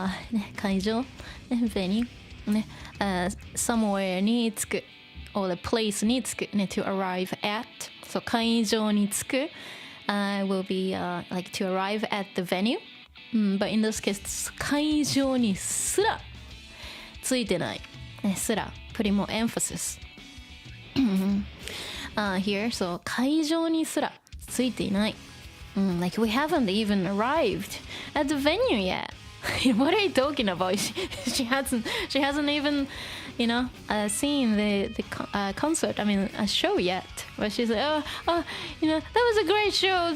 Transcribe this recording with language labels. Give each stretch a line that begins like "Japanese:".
English: ね、会場、ね、venue、ね、somewhere に着く or the place に着く、ね、to arrive at. So
Japanese: 会場に着く、
English: will be like to arrive at the venue. But in this case
Japanese: 会場にすらついてない。
English: ね、すら putting more emphasis.
Japanese: Here, so 会場にすらついていない。
English: Like we haven't even arrived at the venue yet. What are you talking about? She hasn't even, you know, seen the concert. I mean, a show yet. But she's like, oh, you know, that was a great show.